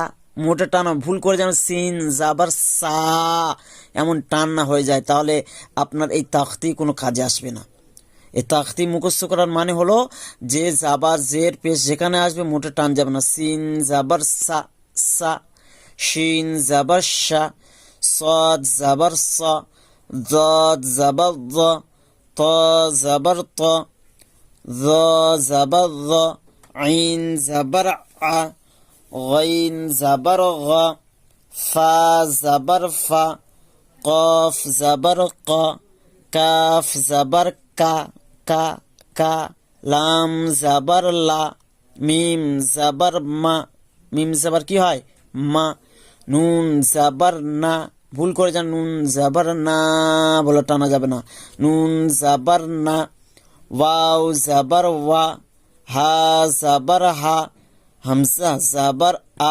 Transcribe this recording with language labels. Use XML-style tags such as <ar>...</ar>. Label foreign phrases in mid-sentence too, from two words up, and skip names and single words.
<bn>মোটা টান, ভুল করে যেন সিন জাবার সা এমন টান না হয়ে যায়, তাহলে আপনার এই তাখতি কোনো কাজে আসবে না। এই তাখতি মুখস্থ করার মানে হলো যে জাবার জের পেশ যেখানে আসবে মোটা টান যাবে না। সিন জাবার সা সা, শিন জাবার সা, সাদ জাবার সা, দাদ জাবার দ, ত জাবার ত, য জাবার য, আইন জাবার আ,</bn> <ar>غين زبر غ، فا زبر فا، قاف زبر قا،</ar> <bn>কাফ জাবার কা কা কা, লাম জাবার লা, মিম জাবার মা, মিম জাবার কি হয়? মা। নুন জাবার না, ভুল করে যান নুন জাবার না বলে টানা যাবে না, নুন জাবার না। ওয়াও জাবার ওয়া, হা জাবার হা, হামজা জাবার আ।</bn>